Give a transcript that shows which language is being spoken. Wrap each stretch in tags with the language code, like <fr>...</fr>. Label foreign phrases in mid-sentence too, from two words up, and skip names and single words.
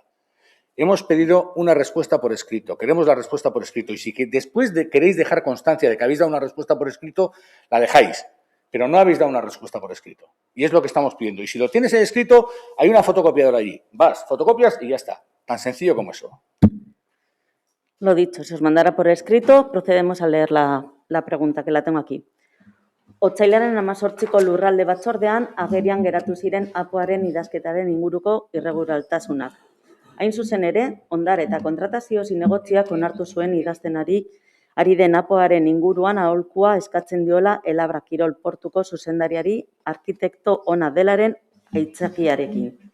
<es>Hemos pedido una respuesta por escrito, queremos la respuesta por escrito, y si después queréis dejar constancia de que habéis dado una respuesta por escrito, la dejáis, pero no habéis dado una respuesta por escrito. Y es lo que estamos pidiendo. Y si lo tienes en escrito, hay una fotocopiadora allí. Vas, fotocopias y ya está. Tan sencillo como eso. Lo dicho, se os mandará por escrito. Procedemos a leer la pregunta, que la tengo aquí.</es> <eu>Otsailaren 18ko lurralde batzordean agerian geratu ziren apoaren idazketaren inguruko irregulartasunak. Hain zuzen ere, ondare eta kontratazio zinegotziak onartu zuen idazten ari den apoaren inguruan aholkua eskatzen diola Elabra Kirol Portuko zuzendariari arkitekto ona delaren aitzakiarekin.</eu>